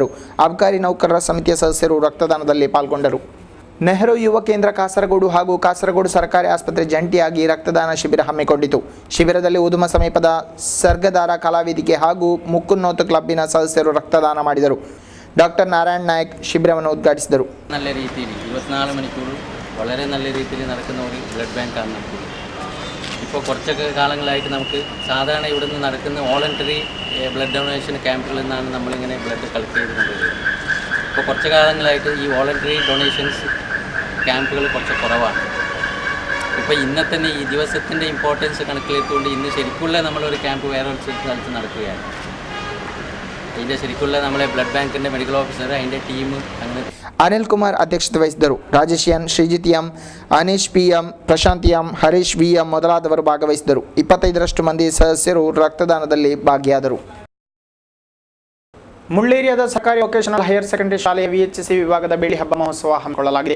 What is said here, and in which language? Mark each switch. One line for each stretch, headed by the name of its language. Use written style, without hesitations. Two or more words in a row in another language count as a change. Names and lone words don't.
Kannada: ಅಬಕಾರಿ ನೌಕರರ ಸಮಿತಿಯ ಸದಸ್ಯರು ರಕ್ತದಾನದಲ್ಲಿ ಪಾಲ್ಗೊಂಡರು. ನೆಹರು ಯುವ ಕೇಂದ್ರ ಕಾಸರಗೋಡು ಹಾಗೂ ಕಾಸರಗೋಡು ಸರ್ಕಾರಿ ಆಸ್ಪತ್ರೆ ಜಂಟಿಯಾಗಿ ರಕ್ತದಾನ ಶಿಬಿರ ಹಮ್ಮಿಕೊಂಡಿತು. ಶಿಬಿರದಲ್ಲಿ ಉದುಮ ಸಮೀಪದ ಸರ್ಗದಾರ ಕಲಾವೇದಿಕೆ ಹಾಗೂ ಮುಕ್ಕುನ್ನೋತು ಕ್ಲಬ್ಬಿನ ಸದಸ್ಯರು ರಕ್ತದಾನ ಮಾಡಿದರು. ಡಾಕ್ಟರ್ നാരായൺ നായക് ಶಿಬಿರವನ್ನು ಉದ್ಘಾಟಿಸಿದರು.
Malayalam: നല്ല രീതിയിൽ 24 മണിക്കൂർ വളരെ നല്ല രീതിയിൽ നടക്കുന്ന ഒരു ബ്ലഡ് ബാങ്കാണ് നമുക്ക്. ഇപ്പോൾ കുറച്ചൊക്കെ കാലങ്ങളായിട്ട് നമുക്ക് സാധാരണ ഇവിടെ നിന്ന് നടക്കുന്ന
English: voluntary blood donation
Malayalam: ക്യാമ്പുകളിൽ നിന്നാണ് നമ്മളിങ്ങനെ
English: blood collect
Malayalam: ചെയ്തുകൊണ്ടിരുന്നത്. ഇപ്പോൾ കുറച്ച് കാലങ്ങളായിട്ട് ഈ
English: voluntary donations
Malayalam: ക്യാമ്പുകൾ കുറച്ച് കുറവാണ്. ഇപ്പോൾ ഇന്നത്തെ ഈ ദിവസത്തിൻ്റെ ഇമ്പോർട്ടൻസ് കണക്കിലെടുത്തുകൊണ്ട് ഇന്ന് ശരിക്കുള്ള നമ്മളൊരു ക്യാമ്പ് വേറെ ഒരു സ്ഥലത്ത് നടക്കുകയാണ്. അതിൻ്റെ ശരിക്കുള്ള നമ്മളെ ബ്ലഡ് ബാങ്കിൻ്റെ
English: medical officer
Malayalam: അതിൻ്റെ ടീം അങ്ങനെ
Kannada: ಅನಿಲ್ಕುಮಾರ್ ಅಧ್ಯಕ್ಷತೆ ವಹಿಸಿದ್ದರು. ರಾಜೇಶ್ ಎನ್, ಶ್ರೀಜಿತ್ ಎಂ, ಅನೀಶ್ ಪಿ ಎಂ, ಪ್ರಶಾಂತ್ ಎಂ, ಹರೀಶ್ ವಿ ಎಂ ಮೊದಲಾದವರು ಭಾಗವಹಿಸಿದರು. 25ರಷ್ಟು ಮಂದಿ ಸದಸ್ಯರು ರಕ್ತದಾನದಲ್ಲಿ ಭಾಗಿಯಾದರು. ಮುಳ್ಳೇರಿಯಾದ ಸರ್ಕಾರಿ
English: vocational higher secondary
Kannada: ಶಾಲೆಯ ವಿಎಚ್ಎಸ್ಸಿ ವಿಭಾಗದ ಬೆಳ್ಳಿ ಹಬ್ಬ ಮಹೋತ್ಸವ ಹಮ್ಮಿಕೊಳ್ಳಲಾಗಿದೆ.